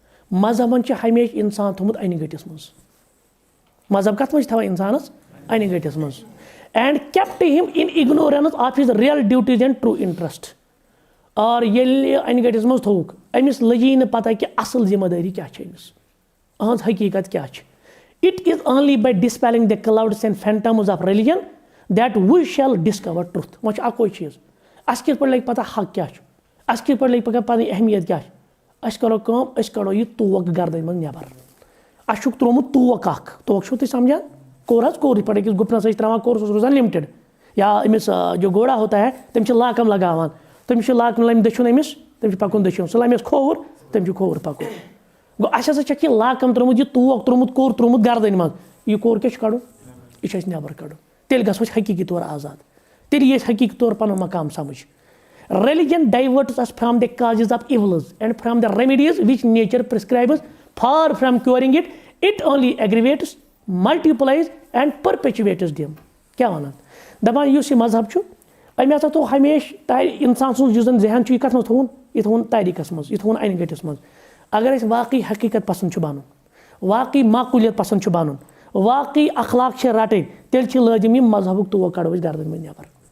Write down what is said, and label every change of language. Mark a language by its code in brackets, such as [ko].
[ks] مذہبن ہمیشہ انسان تھومت انہِ گٔٹِس منٛز. مذہب کتھ منٛز تھاوان انسانس انہِ گٔٹِس منٛز. [en] And kept him in ignorance of his real duties and true interest. [ks] اور ییٚلہِ انہِ گٔٹِس منٛز تھووُکھ أمِس لٔجی نہٕ پتہ کہ اصل ذمہ دٲری کیٛاہ چھِ أمِس, أہنٛز حقیٖقت کیٛاہ چھِ. [en] It is only by dispelling the clouds and phantoms of religion that we shall discover truth. [ks] وۄنۍ چھُ اَکوے چیٖز اَسہِ کِتھ پٲٹھۍ لگہِ پتہ حق کیٛاہ چھُ, اَسہِ کِتھ پٲٹھۍ لگہِ پگاہ پنٕنۍ اہمیت کیٛاہ چھِ. أسۍ کرو کٲم أسۍ کڑو یہِ توک گردنہِ منٛز نٮ۪بر. اَسہِ چھُکھ تروومُت توک اکھ, توک چھُو تُہۍ سمجھان کوٚر حظ کوٚر یِتھ پٲٹھۍ أکِس گُپنس ٲسۍ تراوان کوٚر سُہ اوس روزان لِمٹِڈ. یا أمِس [ur] جو گوڑا ہوتا ہے [ks] تٔمِس چھِ لاکم لگاوان, تٔمِس چھُ لاکم لمہِ دٔچھُن أمِس تٔمِس چھُ پکُن دٔچھُن, سُہ لمٮ۪س کھووُر تٔمِس چھُ کھووُر پکُن. گوٚو اَسہِ ہسا چھکھ یہِ لاکم تروومُت یہِ توک تروومُت کوٚر تروومُت گردنہِ منٛز. یہ کوٚر کیٛاہ چھُ کڑُن یہ چھُ اَسہِ نٮ۪بر کڑُن. تیٚلہِ گژھو أسۍ حقیٖقی طور آزاد, تیٚلہِ یی اَسہِ حقیٖقی طور پنُن مقام سمجھ. [en] Religion diverts us from the causes of evils and from the remedies which nature prescribes. Far from curing it, it only aggravates, multiplies and perpetuates them. [ks] کیٛاہ وَنان دپان یُس یہِ مذہب چھُ أمۍ ہسا تھوٚو ہمیشہ اِنسان سُنٛد یُس زن ذہن چھُ یہِ کتھ منٛز تھووُن, یہِ تھووُن تٲریٖخس منٛز, یہِ تھووُن انہِ گٔٹِس منٛز. اگر أسۍ واقعی حقیٖقت پسنٛد چھُ بنُن, واقعی معقوٗلیت پسنٛد چھُ بنُن, واقعی اخلاق چھِ رٹٕنۍ, تیٚلہِ چھِ لٲزِم یہِ مذہبُک توک کڑو أسۍ گردن منٛز نٮ۪بر.